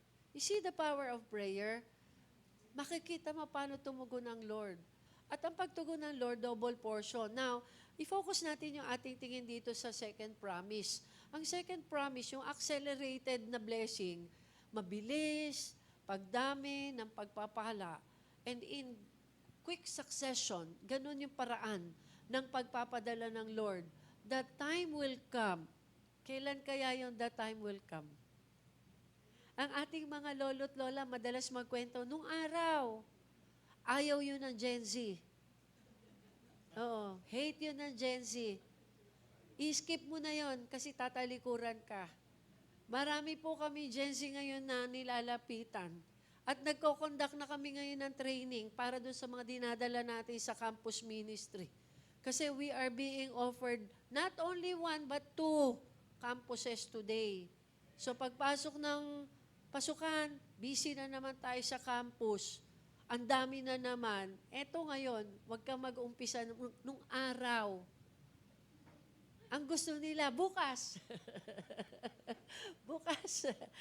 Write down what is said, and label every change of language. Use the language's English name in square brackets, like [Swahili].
[English] You see the power of prayer? [Filipino] Makikita mo paano tumugon ng Lord. At ang pagtugon ng Lord, double portion. Now, i-focus natin yung ating tingin dito sa second promise. Ang second promise, yung accelerated na blessing, mabilis, pagdami ng pagpapala, and in quick succession, ganun yung paraan ng pagpapadala ng Lord. [English] The time will come. [Filipino] Kailan kaya yung [English] the time will come? [Filipino] Ang ating mga lolo't lola madalas magkwento, nung araw, ayaw yun ng Gen Z. Oo, hate yun ng Gen Z. I-skip mo na yon kasi tatalikuran ka. Marami po kami Gen Z ngayon na nilalapitan. At nagko-conduct na kami ngayon ng training para doon sa mga dinadala natin sa campus ministry. [English] Kasi we are being offered not only 1 but 2 campuses today. [Filipino] So pagpasok ng pasukan, busy na naman tayo sa campus. Ang dami na naman. Eto ngayon, huwag kang mag-umpisa nung araw. Ang gusto nila, bukas. Bukas.